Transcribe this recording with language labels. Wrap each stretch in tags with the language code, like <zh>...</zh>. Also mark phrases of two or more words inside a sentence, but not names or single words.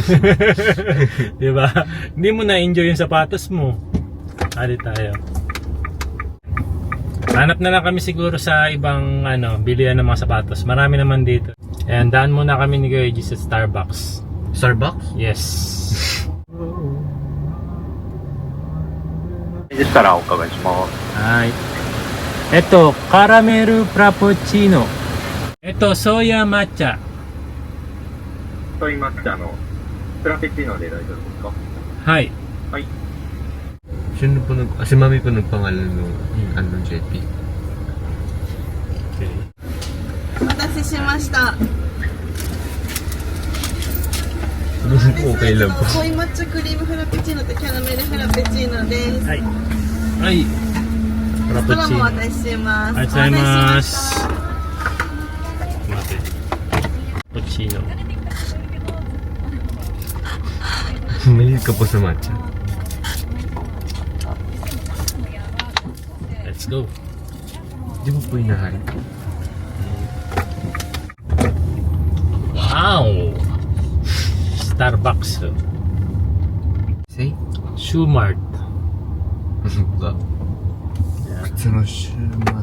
<tl>Diba? Hindi mo na-enjoy yung sapatos mo. Hali tayo. Hanap na lang kami siguro sa ibang bilihan ng mga sapatos. Marami naman dito. Ayan, daan muna kami ni Kuya AG sa Starbucks. Starbucks? Yes.</tl> <ja>でしたらお伺いします。はい。カラメルフラペチーノ。ソーヤ抹茶。と言いましてフラペチーノで大丈夫ですか？はい。はい。</ja> <tl>Sino po si Mami po nagpangalan nung JP. Okay.</tl> <ja>お待たせしました。</ja> <tl>Okay lang po.</tl> <ja>ソイ抹茶クリームフラペチーノとキャラメルフラペチーノです。はい。はい。フラペどれチーノ。もお渡しします。ありがとうございまおす。待って。フラペチーノ。</ja> <tl>Mahilig ka po sa matcha.</tl> <en>Let's go.</en> <tl>Di mo po inahalin? Wow! Starbucks. Say? Shoe Mart. Ba? Sa no shumat.</tl>